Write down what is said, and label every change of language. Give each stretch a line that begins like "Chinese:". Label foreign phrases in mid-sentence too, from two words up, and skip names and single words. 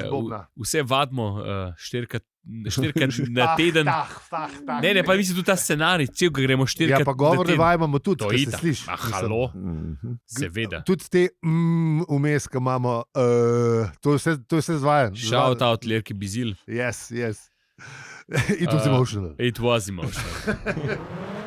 Slovenian: Vse vadimo štirikrat na teden. Ne, pa mislim tudi ta scenarij, cel, ko gremo štirikrat. Ja, pa govorne vaje imamo tudi, ko se sliši. Halo, seveda. Tudi te vmes, ko imamo, to je vse zvajan.
English: Shout out Lerki Bizil. Yes. It was emotional. It was emotional.